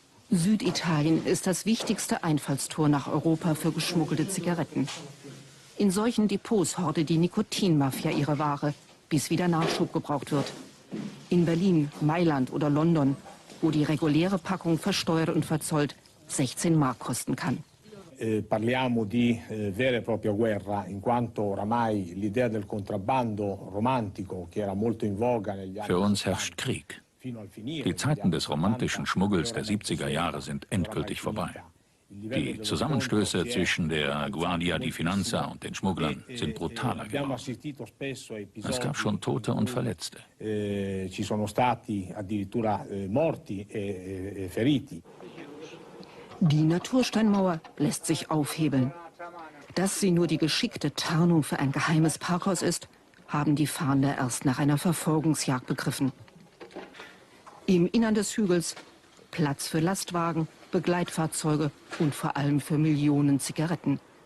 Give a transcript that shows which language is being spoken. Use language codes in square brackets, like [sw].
[de] Süditalien ist das wichtigste Einfallstor nach Europa für geschmuggelte Zigaretten. In solchen Depots hortet die Nikotinmafia ihre Ware, bis wieder Nachschub gebraucht wird. In Berlin, Mailand oder London, wo die reguläre Packung versteuert und verzollt 16 Mark kosten kann. [it] Parliamo di vera e propria guerra, in quanto oramai l'idea del contrabbando romantico, che era molto in voga negli anni. [de] Für uns herrscht Krieg. Die Zeiten des romantischen Schmuggels der 70er Jahre sind endgültig vorbei. Die Zusammenstöße zwischen der Guardia di Finanza und den Schmugglern sind brutaler geworden. Es gab schon Tote und Verletzte. [it] Ci sono stati addirittura morti e feriti. [de] Die Natursteinmauer lässt sich aufhebeln. Dass sie nur die geschickte Tarnung für ein geheimes Parkhaus ist, haben die Fahnder erst nach einer Verfolgungsjagd begriffen. Im Innern des Hügels Platz für Lastwagen, Begleitfahrzeuge und vor allem für Millionen Zigaretten.